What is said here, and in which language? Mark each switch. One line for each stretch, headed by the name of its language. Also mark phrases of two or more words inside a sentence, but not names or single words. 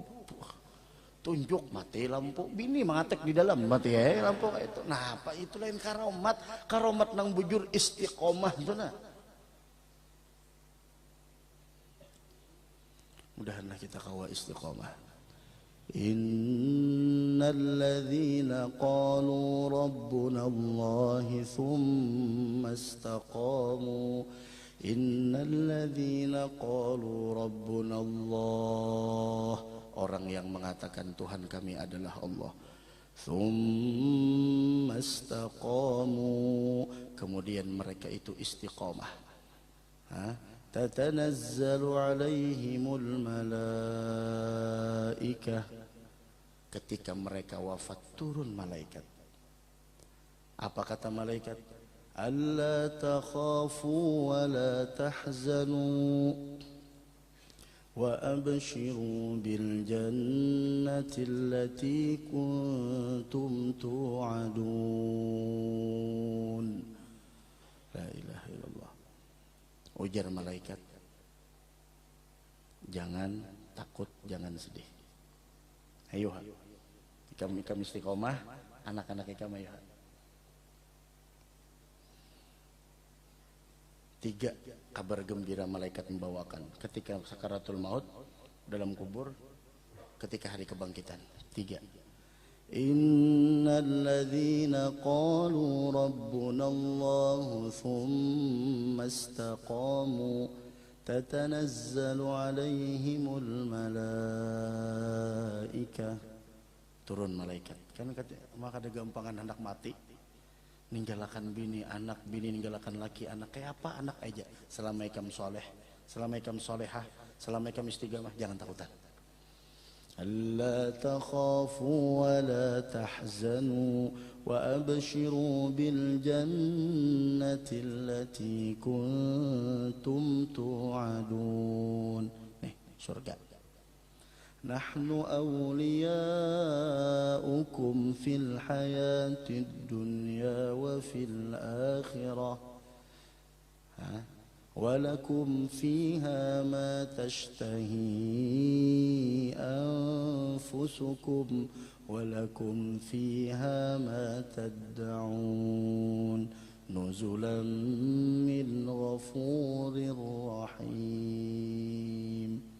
Banjar: Tunjuk mati lampu bini mengatek di dalam mati lampu kayak itu. Nah apa itu lain karomat nang bujur istiqomah itu nah. Mudahanlah kita kawa istiqomah.
Arabic: إن الذين قالوا ربنا الله ثم استقاموا. إن الذين قالوا ربنا الله,
Indonesian: orang yang mengatakan Tuhan kami adalah Allah.
Arabic: ثم استقاموا,
Indonesian: kemudian mereka itu istiqamah.
Arabic: تتنزل عليهم الملائكة,
Indonesian: ketika mereka wafat turun malaikat. Apa kata malaikat?
Arabic: ألا تخافوا ولا تحزنوا وأبشروا بالجنة التي كنتم توعدون. لا إله إلا الله.
Banjar: Ujar malaikat, jangan takut, jangan sedih. Ayo, kami istiqomah, anak-anak kami ayo.
Indonesian: 3 kabar gembira malaikat membawakan ketika sakaratul maut, dalam kubur, ketika hari kebangkitan. 3.
Arabic: إن الذين قالوا ربنا الله ثم استقاموا تتنزل عليهم الملائكة
Indonesian: turun malaikat.
Banjar: Kan maka ada gampangan anak mati, ninggalakan bini, anak bini ninggalakan laki, anak kayak apa anak aja. Selama ikam soleh, selama ikam solehah, selama ikam istiqamah, jangan takutan.
Arabic: ألا تخافوا ولا تحزنوا وأبشروا بالجنة التي كنتم توعدون. Surga. نحن أولياؤكم في الحياة الدنيا وفي الآخرة ولكم فيها ما تشتهي أنفسكم ولكم فيها ما تدعون نزلا من غفور رحيم.